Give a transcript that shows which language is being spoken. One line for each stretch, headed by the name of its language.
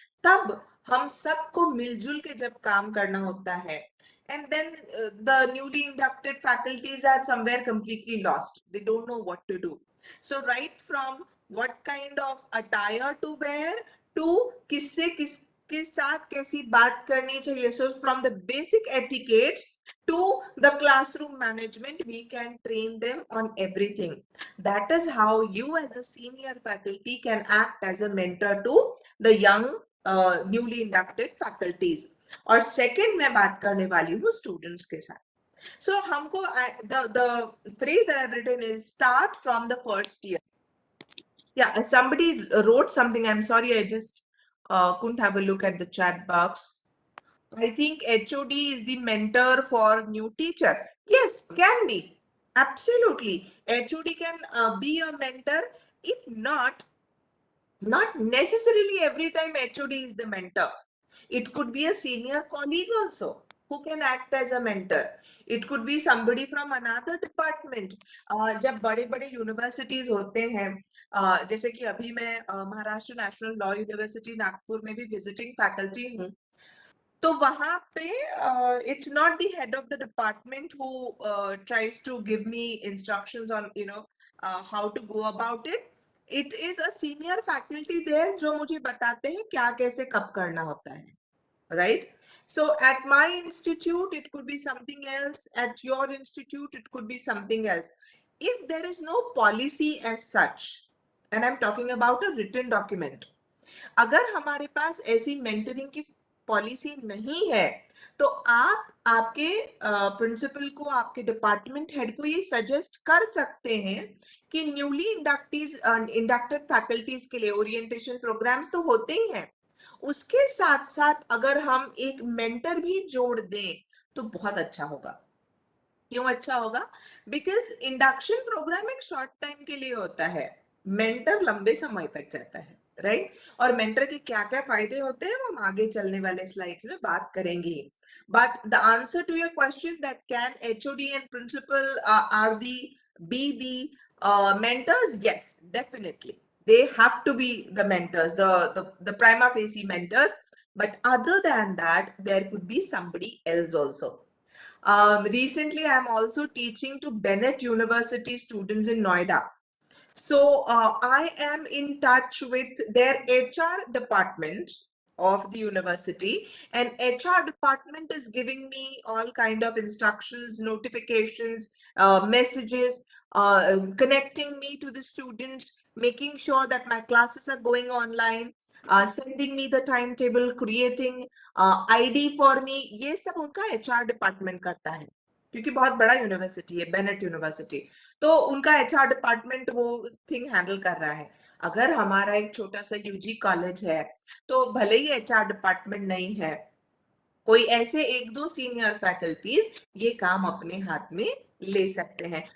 Hindi: तब हम सबको मिलजुल के जब काम करना होता है,
English: and then the newly inducted faculties are somewhere completely lost, they don't know what to do. So right from what kind of attire to wear to
Hindi: किससे किसके साथ कैसी बात करनी चाहिए,
English: so from the basic etiquette to the classroom management, we can train them on everything. That is how you as a senior faculty can act as a mentor to the young newly inducted faculties.
Hindi: और second मैं बात करने वाली हूँ students के साथ.
English: So
Hindi: हमको
English: the phrase that I've written is start from the first year. Yeah, somebody wrote something. I'm sorry, I just couldn't have a look at the chat box. I think HOD is the mentor for new teacher. Yes, can be. Absolutely. HOD can be a mentor. If not necessarily every time HOD is the mentor. It could be a senior colleague also who can act as a mentor. It could be somebody from another department.
Hindi: जब बड़े बड़े universities होते हैं, जैसे कि अभी मैं Maharashtra national law university Nagpur में भी विजिटिंग फैकल्टी हूँ, तो वहां पे
English: It's not the head of the department who tries to give me instructions on how to go about it. It is a senior faculty there
Hindi: जो मुझे बताते हैं क्या कैसे कब करना होता है,
English: right? So at my institute, it could be something else. At your institute, it could be something else. If there is no policy as such, and I'm talking about a written document,
Hindi: अगर हमारे पास ऐसी mentoring की policy नहीं है, तो आप आपके principal को, आपके डिपार्टमेंट हेड को ये सजेस्ट कर सकते हैं कि न्यूली इंडक्टेड फैकल्टीज के लिए ओरिएंटेशन प्रोग्राम्स तो होते ही हैं, उसके साथ साथ अगर हम एक मेंटर भी जोड़ दें तो बहुत अच्छा होगा. क्यों अच्छा होगा?
English: because
Hindi: इंडक्शन प्रोग्राम एक शॉर्ट टाइम के लिए होता है, मेंटर लंबे समय तक जाता है,
English: Right?
Hindi: और मेंटर के क्या क्या फायदे होते हैं वो हम आगे चलने वाले स्लाइड्स में बात करेंगे.
English: But the answer to your question that can HOD and principal are the be the mentors, yes, definitely they have to be the mentors, the prima facie mentors, but other than that there could be somebody else also. Recently, I'm also teaching to Bennett University students in Noida. So I am in touch with their HR department of the university, and HR department is giving me all kind of instructions, notifications, messages, connecting me to the students, making sure that my classes are going online, sending me the timetable, creating ID for me.
Hindi: ये सब उनका HR department करता है, क्योंकि बहुत बड़ा university है Bennett university, तो उनका HR डिपार्टमेंट
English: वो thing handle
Hindi: कर रहा है. अगर हमारा एक छोटा सा UG कॉलेज है तो भले ही HR डिपार्टमेंट नहीं है, कोई ऐसे एक दो सीनियर फैकल्टीज ये काम अपने हाथ में ले सकते हैं.